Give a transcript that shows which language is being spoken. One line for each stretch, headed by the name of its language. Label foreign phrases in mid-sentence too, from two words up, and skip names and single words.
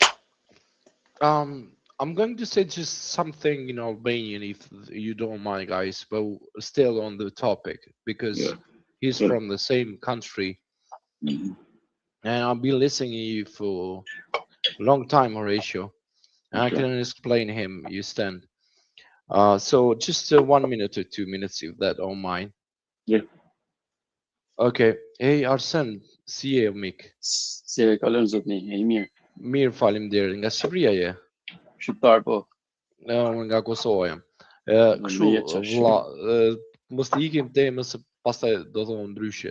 English: I'm going to say just something in Albanian, if you don't mind, guys, but still on the topic, because he's from the same country. Mm-hmm. And I've been listening to you for a long time, Horatio. And I can explain him, you stand. So just 1 minute or 2 minutes, if that don't mind. Yeah. Okay. Hey,
Albanian: Arsen, si je, mik? Si e kalon zotni, e mirë. Mirë, faleminderit. Nga Shqipëria je? Shqiptar, po. Unë nga Kosova jam. Kështu, vlla, mos të ikim temës, se pastaj do thonë ndryshe.